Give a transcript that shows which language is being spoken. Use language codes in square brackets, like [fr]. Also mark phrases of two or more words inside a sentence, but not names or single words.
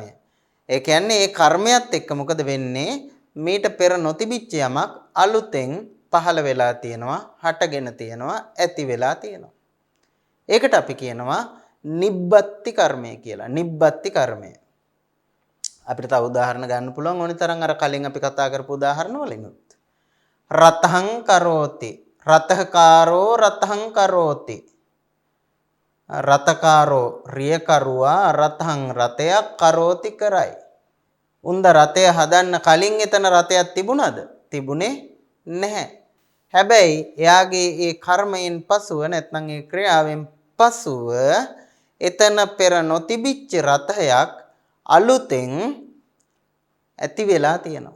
[si] ඒ කියන්නේ ඒ කර්මයත් එක්ක මොකද වෙන්නේ? මීට පෙර නොතිබිච්ච යමක් අලුතෙන් පහළ වෙලා තියෙනවා, හටගෙන තියෙනවා, ඇති වෙලා තියෙනවා. ඒකට අපි කියනවා නිබ්බත්ති කර්මය කියලා. නිබ්බත්ති කර්මය. අපිට තව උදාහරණ ගන්න පුළුවන් ඕනි තරම් අර කලින් අපි කතා කරපු උදාහරණ වලිනුත්. [pi] රතහං කරෝති. රතහකාරෝ රතහං කරෝති. [si] රතකාරෝ රියකරුවා රතහං රතයක් කරෝති කරයි. උන්ද රතය හදන්න කලින් එතන රතයක් තිබුණාද? තිබුණේ නැහැ. හැබැයි එයාගේ ඒ කර්මයෙන් පසුව නැත්නම් ඒ ක්‍රියාවෙන් පසුව එතන පෙර නොතිබිච්ච රතයක් අලුතෙන් ඇති වෙලා තියෙනවා.